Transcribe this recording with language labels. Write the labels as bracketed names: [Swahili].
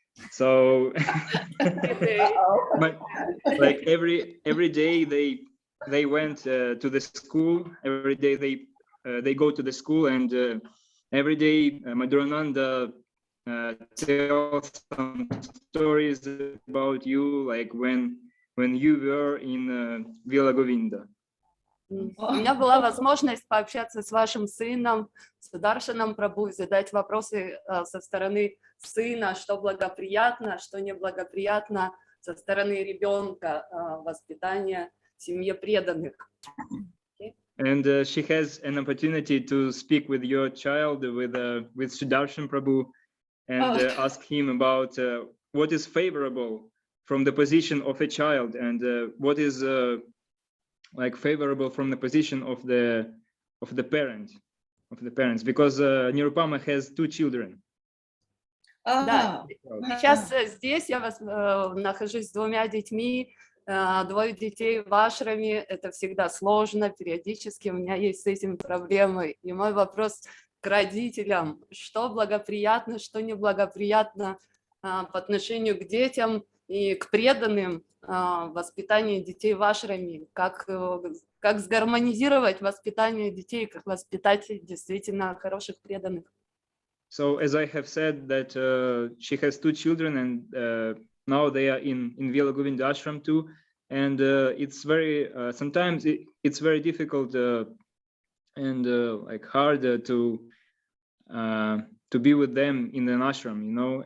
[English] So but every day they went to the school. Every day they go to the school, and every day Madhurananda tells some stories about you, like when you were in Villa Govinda. [Russian] У меня была возможность пообщаться с вашим сыном, с Даршаном Прабhu, задать вопросы со стороны сына, что благоприятно, что неблагоприятно, со стороны ребенка, воспитания в семье преданных. [English] And she has an opportunity to speak with your child, with Sudarshan Prabhu, and ask him about what is favorable from the position of a child, and what is favorable from the position of the parents, because Nirupama has 2 children. [Russian] Да, сейчас здесь я нахожусь с 2 детьми, 2 детей в ашраме, это всегда сложно, периодически у меня есть с этим проблемы. И мой вопрос к родителям, что благоприятно, что неблагоприятно по отношению к детям и к преданным воспитанию детей в ашраме, как сгармонизировать воспитание детей, как воспитать действительно хороших преданных. [English] So as I have said that she has 2 children, and now they are in Villa Govinda ashram too, and it's very sometimes it's very difficult and hard to be with them in an ashram, you know.